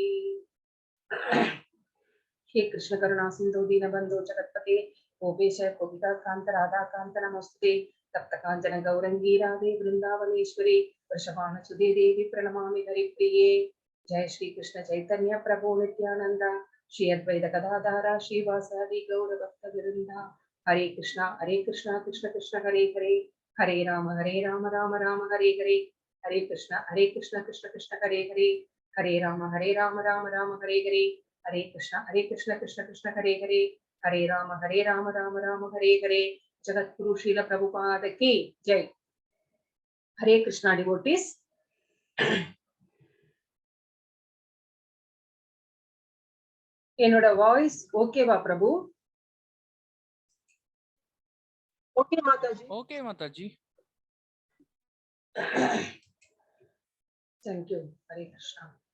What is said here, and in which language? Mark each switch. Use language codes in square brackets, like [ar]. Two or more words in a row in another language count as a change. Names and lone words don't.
[sa] हे कृष्ण करुणा सिंधु दीनबंधु जगत्पते गोपेश गोपिका कांत राधा कांत नमस्ते. तप्त कांचन गौरंगी राधे वृंदावनेश्वरी वृषभानुसुते देवी प्रणमामि हरिप्रिये. जय श्री कृष्ण चैतन्य प्रभु नित्यानंद श्री अद्वैत गदाधर श्रीवासादि गौर भक्त वृंदा. हरे कृष्ण कृष्ण कृष्ण हरे हरे हरे राम राम राम हरे हरे. हरे कृष्ण कृष्ण कृष्ण हरे हरे हरे राम राम राम हरे हरे. हरे कृष्ण कृष्ण कृष्ण हरे हरे हरे राम राम राम हरे हरे. [hi] जगत गुरु श्रील प्रभुपाद की जय. हरे कृष्णा डिवोटीज. [ta] என்னோட வாய்ஸ் ஓகேவா பிரபு? ஓகே மாதாஜி. ஓகே மாதாஜி. [en] thank you. हरे कृष्णा.